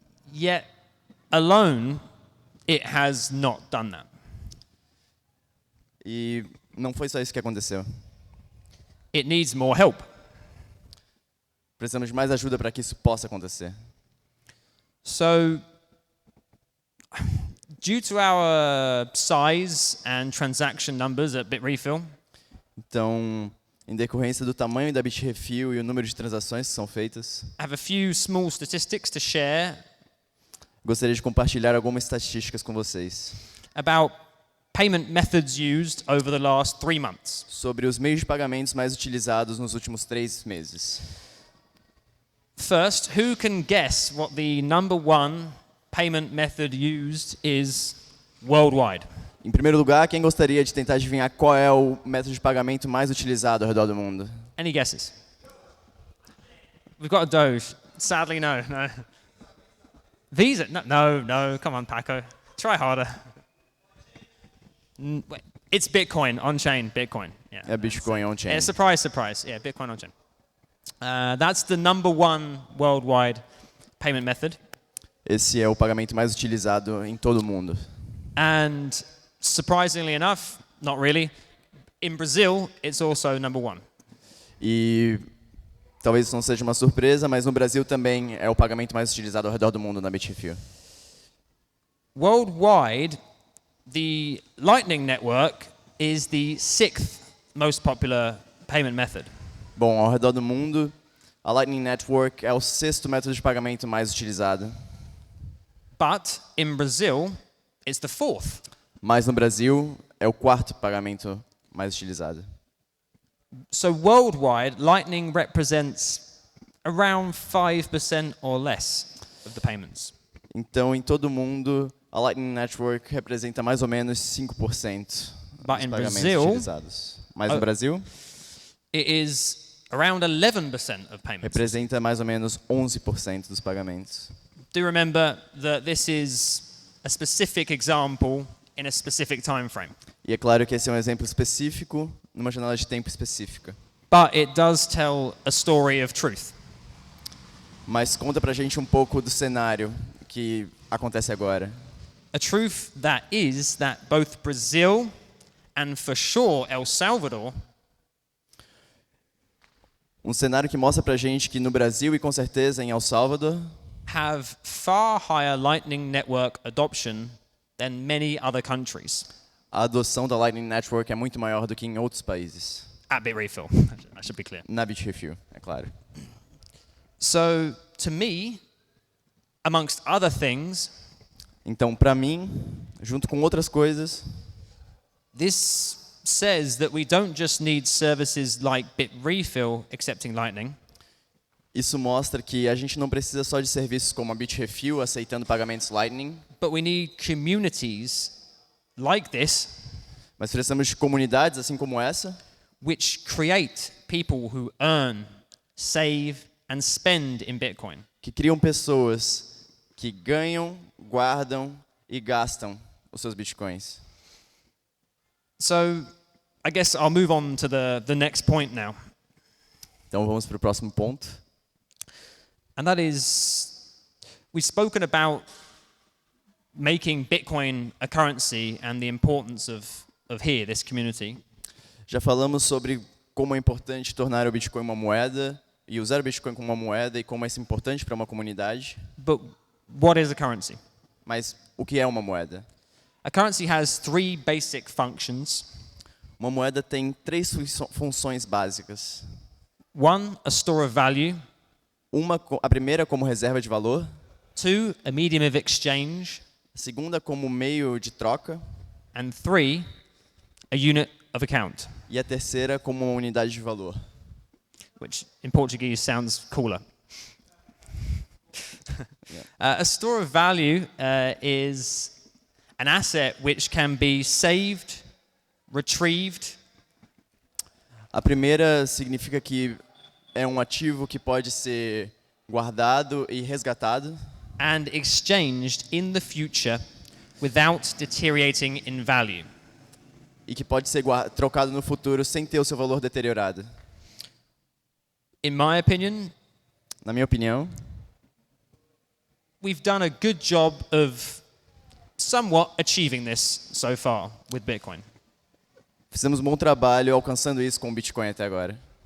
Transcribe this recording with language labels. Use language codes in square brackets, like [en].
[en] Yet, alone, it has not done that. [pt] E não foi só isso que aconteceu. [en] It needs more help. [pt] Precisamos de mais ajuda para que isso possa acontecer. [en] So, due to our size and transaction numbers at Bitrefill, [pt] Então, em decorrência do tamanho da Bitrefill e o número de transações que são feitas, [en] I have a few small statistics to share [pt] gostaria de compartilhar algumas estatísticas com vocês [en] about payment methods used over the last 3 months. [pt] sobre os meios de pagamentos mais utilizados nos últimos 3 meses. [en] First, who can guess what the number one payment method used is worldwide? [pt] Em primeiro lugar, quem gostaria de tentar adivinhar qual é o método de pagamento mais utilizado ao redor do mundo? [en] Any guesses? We've got a Doge. Sadly, no. Visa? No. Come on, Paco. Try harder. Wait. It's Bitcoin on-chain. Bitcoin. Yeah. [pt] É Bitcoin on-chain. [en] Yeah, surprise. Yeah, Bitcoin on-chain. That's the number one worldwide payment method. [pt] Esse é o pagamento mais utilizado em todo o mundo. [en] And surprisingly enough, not really, in Brazil, it's also number one. [pt] E talvez isso não seja uma surpresa, mas no Brasil também é o pagamento mais utilizado ao redor do mundo na Bitrefill. [en] Worldwide, the Lightning Network is the 6th most popular payment method. [pt] Bom, ao redor do mundo, a Lightning Network é o 6º método de pagamento mais utilizado. [en] But in Brazil, it's the 4th. [pt] Mas no Brasil, é o 4º pagamento mais utilizado. [en] So worldwide, Lightning represents around 5% or less of the payments. [pt] Então, em todo o mundo, a Lightning Network representa mais ou menos 5% dos pagamentos utilizados. Mas no Brasil, [en] it is around 11% of payments. [pt] representa mais ou menos 11% dos pagamentos. [en] Do remember that this is a specific example in a specific time frame. [pt] E é claro que esse é um exemplo específico, numa janela de tempo específica. [en] But it does tell a story of truth. [pt] Mas conta pra gente um pouco do cenário que acontece agora. [en] A truth that is that both Brazil and for sure El Salvador [pt] Um cenário que mostra pra gente que no Brasil e com certeza em El Salvador [en] have far higher Lightning Network adoption than many other countries. [pt] a adoção da Lightning Network é muito maior do que em outros países. [en] At Bitrefill, I should be clear. [pt] Na Bitrefill, é claro. [en] So, to me, amongst other things, [pt] Então, para mim, junto com outras coisas, [en] this says that we don't just need services like Bitrefill accepting Lightning, [pt] isso mostra que a gente não precisa só de serviços como a Bitrefill aceitando pagamentos Lightning, [en] but we need communities like this, [pt] mas precisamos de comunidades assim como essa, [en] which create people who earn, save, and spend in Bitcoin. [pt] que criam pessoas que ganham, guardam e gastam os seus bitcoins. [en] So, I guess I'll move on to the next point now. [pt] Então vamos para o próximo ponto. [en] And that is, we've spoken about making Bitcoin a currency and the importance of here, this community. [pt] Já falamos sobre como é importante tornar o Bitcoin uma moeda e usar o Bitcoin como uma moeda e como é isso importante para uma comunidade. [en] But what is a currency? [pt] Mas o que é uma moeda? [en] A currency has 3 basic functions. [pt] Uma moeda tem 3 funções básicas. [en] One, a store of value. [pt] A primeira como reserva de valor, [en] 2, a medium of exchange. [pt] a segunda como meio de troca [en] And 3, a unit of account, [pt] e a terceira como uma unidade de valor. [en] which in Portuguese sounds cooler. A store of value is an asset which can be saved, retrieved, [pt] A primeira significa que é um ativo que pode ser guardado e resgatado [en] and exchanged in the future without deteriorating in value. [pt] e que pode ser trocado no futuro sem ter o seu valor deteriorado. [en] In my opinion, [pt] Na minha opinião, [en] we've done a good job of somewhat achieving this so far with Bitcoin. [pt] fizemos um bom trabalho alcançando isso com o Bitcoin até agora.